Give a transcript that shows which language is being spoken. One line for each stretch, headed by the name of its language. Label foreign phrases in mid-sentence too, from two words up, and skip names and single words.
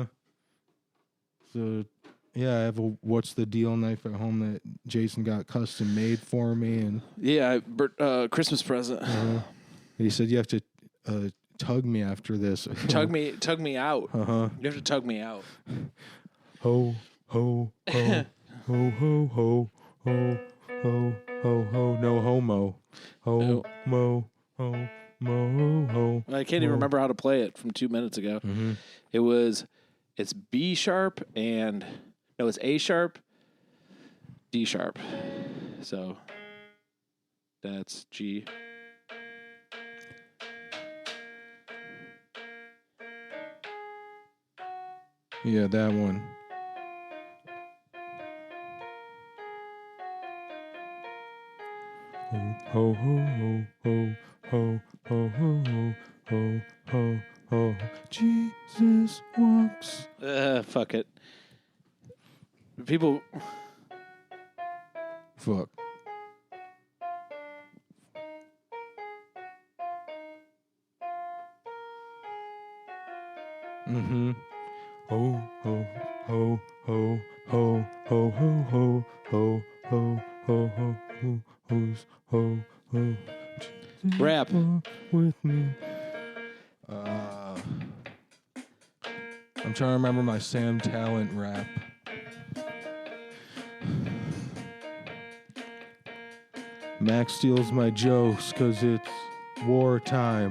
English: So, yeah, I have a what's the deal knife at home that Jason got custom made for me, and Yeah, Christmas present. he said you have to tug me after this. Tug me out. You have to tug me out. Ho ho ho ho ho ho ho ho ho ho no homo ho mo ho mo ho. I can't even remember how to play it from 2 minutes ago. It's B sharp and no, it's A sharp, D sharp. So that's G. Yeah, that one. Ho ho ho ho ho ho ho ho ho ho ho. Jesus walks. Fuck it. People. Fuck. Ho ho ho ho ho ho ho ho ho ho ho ho ho ho's ho ho. Rap. Walk with me. I'm trying to remember my Sam Talent rap. Mac steals my jokes 'cause it's wartime.